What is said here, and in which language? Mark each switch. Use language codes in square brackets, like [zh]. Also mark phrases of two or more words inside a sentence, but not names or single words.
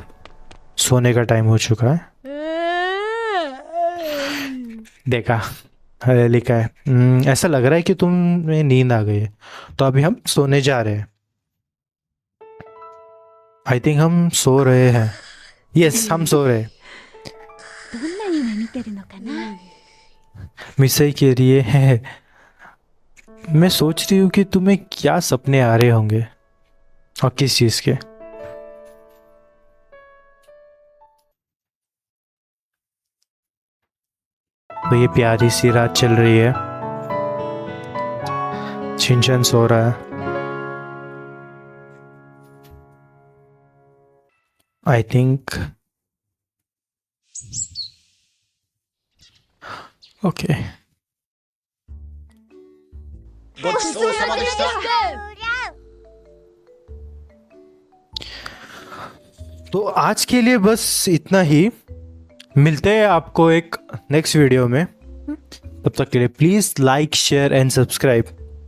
[hi] सोने का टाइम हो चुका है। देखा लिखा है ऐसा लग रहा है कि तुम्हें नींद आ गई है, तो अभी हम सोने जा रहे हैं। [en] I think [hi] हम सो रहे हैं। यस हम सो रहे हैं। [ja] どんな夢見てるのかな [hi] मिसई के लिए है। मैं सोच रही हूँ कि तुम्हें क्या सपने आ रहे होंगे और किस चीज़ के। तो ये प्यारी सी रात चल रही है, शिनचैन सो रहा है। [en] I think okay. [ja] ごちそうさまでした。 [hi] तो आज के लिए बस इतना ही, मिलते हैं आपको एक [en] next video [hi] में। तब तक के लिए [en] please like share and subscribe.